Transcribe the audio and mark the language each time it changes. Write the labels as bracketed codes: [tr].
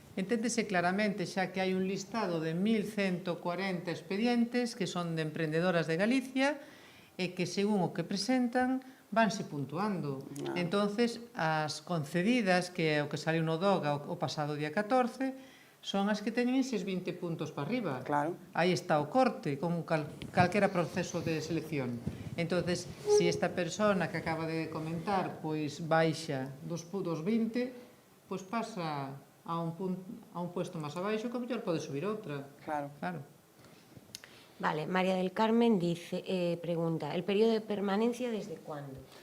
[gl] Enténdese claramente, xa que hai un listado de 1.140 expedientes que son de emprendedoras de Galicia e que, según o que presentan, vanse puntuando. Entonces, as concedidas, que é o que saliu no DOGA o pasado día 14, son as que teñen eses 20 puntos para arriba. Claro. Aí está o corte, como calquera proceso de selección. Entonces, se esta persona que acaba de comentar pois baixa dos 20, pois pasa a un puesto máis abaixo, que a mellor pode subir outra. Claro. [es] Vale, María del Carmen pregunta, el período de permanencia desde cuándo?